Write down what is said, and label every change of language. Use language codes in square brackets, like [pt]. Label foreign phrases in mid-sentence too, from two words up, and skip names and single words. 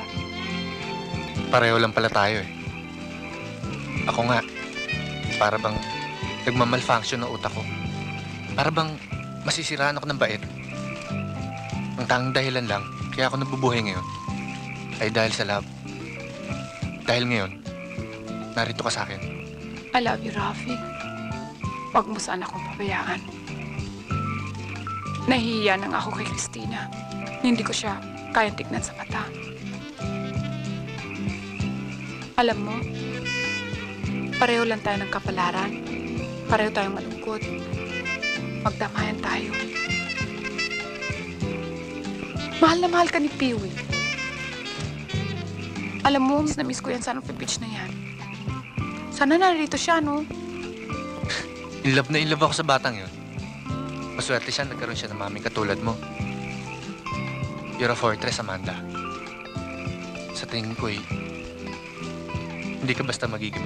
[tl] Pareho lang pala tayo eh. Ako nga, para bang nagmamalfunction ng utak ko. Para bang masisiraan ako ng bait. Ang tanging dahilan lang, kaya ako nabubuhay ngayon, ay dahil sa love. Dahil ngayon, narito ka sa akin. [en] I love you, Rafi. [tl] Huwag mo sana akong pabayaan. Nahihiya nang ako kay Christina. Hindi ko siya kayang tignan sa mata. Alam mo, pareho lang tayo ng kapalaran. Pareho tayong malungkot. Magdamayan tayo. Mahal na mahal ka ni Peewee. Alam mo, na-miss ko yan sa beach na yan. Sana narito siya, no? [en] In love [tl] na in love ako sa batang yun. Maswerte siya, nagkaroon siya ng maming katulad mo. [en] You're a fortress, Amanda. [tl] Sa tingin ko hindi ka basta magigiba.